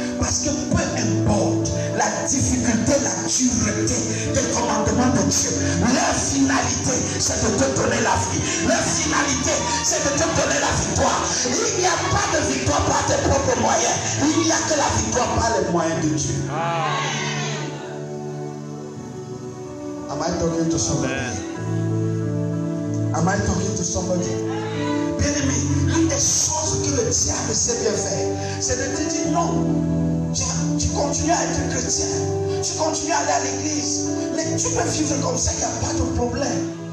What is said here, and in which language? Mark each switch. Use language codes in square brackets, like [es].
[fr] Parce que peu importe la difficulté, la dureté des commandements de Dieu, leur finalité, c'est de te donner la vie. Leur finalité, c'est de te donner la victoire. Il n'y a pas de victoire par tes propres moyens. Il n'y a que la victoire par les moyens de Dieu. [en] Am I talking to somebody? Am I talking to somebody? [fr] Bien-aimé, l'une des choses que le diable sait bien faire, c'est de te dire non. Tu continues à être chrétien, tu continues à aller à l'église, mais tu peux vivre comme ça, il n'y a pas de problème.